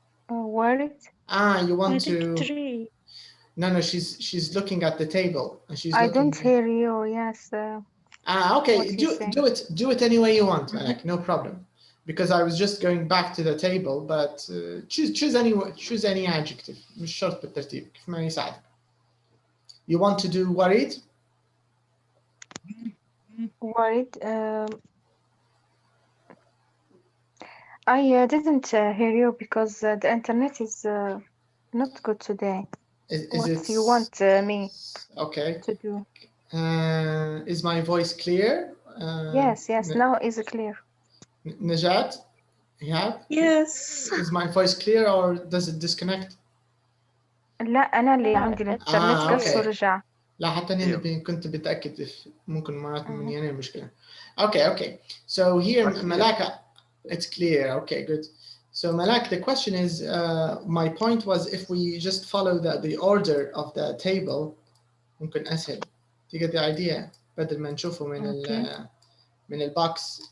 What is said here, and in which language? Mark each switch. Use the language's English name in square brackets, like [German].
[English] You want to? 3. No, she's looking at the table and she's. I don't hear you. Yes. Okay. Do it any way you want, Malak. No problem. Because I was just going back to the table, but choose any adjective. [Arabic] مش شرط بالترتيب كيف ما يساعدك. [English] You want to do worried? Worried. I didn't hear you because the internet is not good today. What do you want me to do? Is my voice clear? Yes, now is clear. Najat? Yeah? Yes. Is my voice clear or does it disconnect? [Arabic] لا أنا اللي عندي الإنترنت بس ورجع. لا حتى أنا كنت بتأكد ممكن مرات مني أنا المشكلة. [English] Okay. So here Malaka, it's clear. Okay, good. So Malak, the question is, my point was if we just follow the order of the table, ممكن أسهل. You get the idea? [Arabic] بدل ما نشوفه من الbox.